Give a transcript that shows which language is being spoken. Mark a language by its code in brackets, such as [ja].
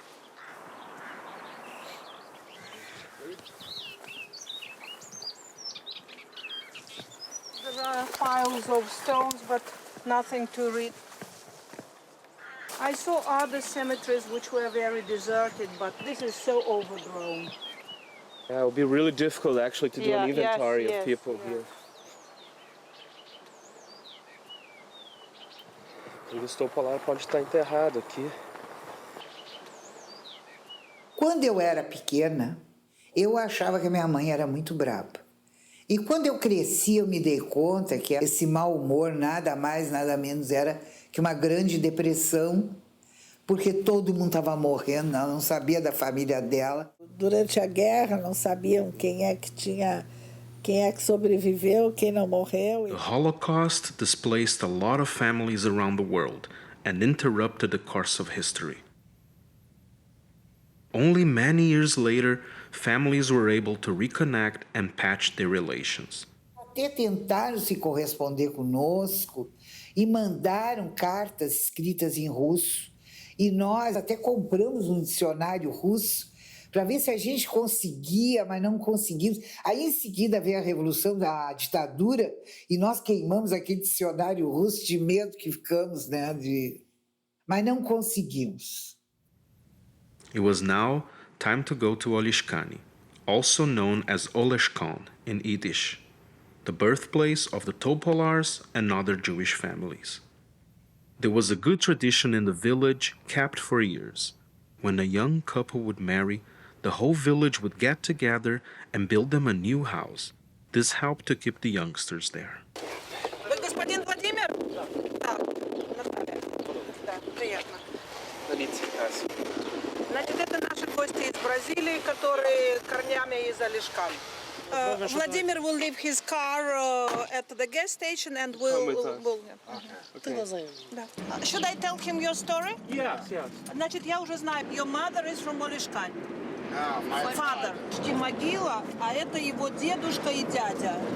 [en] There are piles of stones, but nothing to read. I saw other cemeteries which were very deserted, but this is so overgrown. Yeah, it would be really difficult actually to do an inventory of people here. [pt] O Tolpolar pode estar enterrado aqui. Quando eu era pequena, eu achava que a minha mãe era muito brava. E quando eu cresci, eu me dei conta que esse mau humor nada mais, nada menos era que uma grande depressão, porque todo mundo estava morrendo, ela não sabia da família dela. Durante a guerra, não sabiam quem é que sobreviveu, quem não morreu. [en] The Holocaust displaced a lot of families around the world and interrupted the course of history. Only many years later, families were able to reconnect and patch their relations. [pt] Até tentaram se corresponder conosco e mandaram cartas escritas em russo. E nós até compramos um dicionário russo para ver se a gente conseguia, mas não conseguimos. Aí, em seguida, veio a revolução da ditadura e nós queimamos aquele dicionário russo de medo que ficamos, né? Mas não conseguimos. [en] It was now time to go to Olishkani, also known as Oleshkan in Yiddish, the birthplace of the Tolpolars and other Jewish families. There was a good tradition in the village kept for years. When a young couple would marry, the whole village would get together and build them a new house. This helped to keep the youngsters there. [ru] Вы господин Владимир? Да. Да, приятно. Значит, это наши гости из Бразилии, которые корнями из Олешкан. [en] Vladimir will leave his car at the gas station and [ru] Да. [en] Should I tell him your story? Yes. [ru] Значит, я уже знаю. [en] Your mother is from Олешкан. Father. [ru] Могила, а это его дедушка и дядя.